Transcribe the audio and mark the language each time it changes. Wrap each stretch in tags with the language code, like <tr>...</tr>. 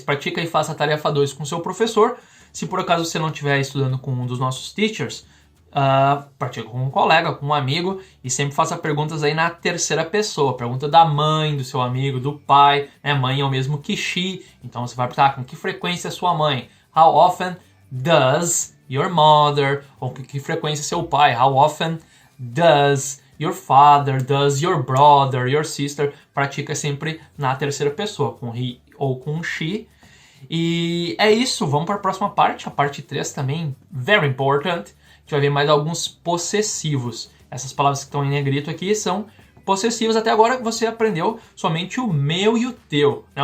<pt>Pratica e faça a tarefa 2 com o seu professor. Se por acaso você não estiver estudando com um dos nossos teachers, pratica com um colega, com um amigo e sempre faça perguntas aí na terceira pessoa. Pergunta da mãe, do seu amigo, do pai, né? Mãe é o mesmo que she, então você vai perguntar com que frequência é sua mãe.</pt> <en>How often does your mother?</en> <pt>Ou com que frequência seu pai?</pt> <en>How often does your father? Does your brother? Your sister?</en> <pt>Pratica sempre na terceira pessoa, com he ou com she. E é isso, vamos para a próxima parte, a parte 3 também,</pt> <en>very important.</en> <pt>A gente vai ver mais alguns possessivos. Essas palavras que estão em negrito aqui são possessivos. Até agora você aprendeu somente o meu e o teu, né?</pt>